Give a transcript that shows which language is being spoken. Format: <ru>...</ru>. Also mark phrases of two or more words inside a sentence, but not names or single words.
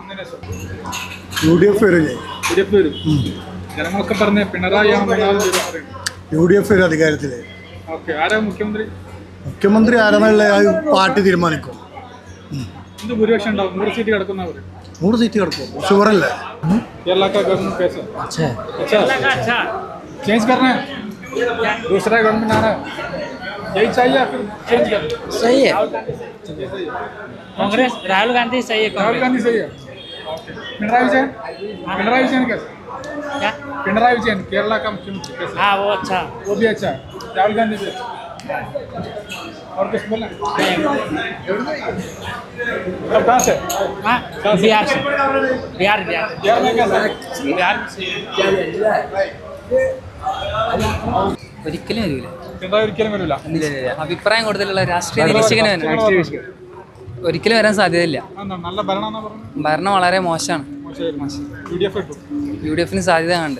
<ml>UDF വരും. UDF വരും. ജനങ്ങളൊക്കെ പറഞ്ഞ പിണറായിയാണ് UDF വരും അധികാരത്തിൽ. ഓക്കെ, ആരാ മുഖ്യമന്ത്രി? മുഖ്യമന്ത്രി ആരെന്നുള്ള പാർട്ടി തീരുമാനിക്കും. എന്ത് ഭൂരിപക്ഷം ഉണ്ടാവും? 100 സീറ്റ് കിടക്കുന്നവർ. 100 സീറ്റ് കിടക്കും. ഷുവറല്ലേ?</ml> <hi>केरला का गवर्नमेंट कैसा? अच्छा चेंज करना है, दूसरा गवर्नमेंट आना है, यही चाहिए या फिर चेंज करना? सही है. कांग्रेस राहुल गांधी सही है. राहुल गांधी सही है. पिनराई विजयन? पिनराई विजयन कैसा? क्या? पिनराई विजयन केरला का मुख्यमंत्री कैसा? हाँ वो अच्छा. वो भी अच्छा है. राहुल गांधी भी. और कुछ बोलना? सब कहाँ से? हाँ बिहार से. बिहार बिहार में कैसा? बिहार</hi> <ml>ഒരിക്കലും വരില്ല. പിണറായി ഒരിക്കലും വരില്ല. അഭിപ്രായം കൂടുതലുള്ള രാഷ്ട്രീയ നിരീക്ഷകന് ഒരിക്കലും വരാൻ സാധ്യതയില്ല. നല്ല ഭരണം പറഞ്ഞു. ഭരണം വളരെ മോശമാണ്. UDF ഇട്ടു. UDF സാധ്യത കണ്ട്.</ml>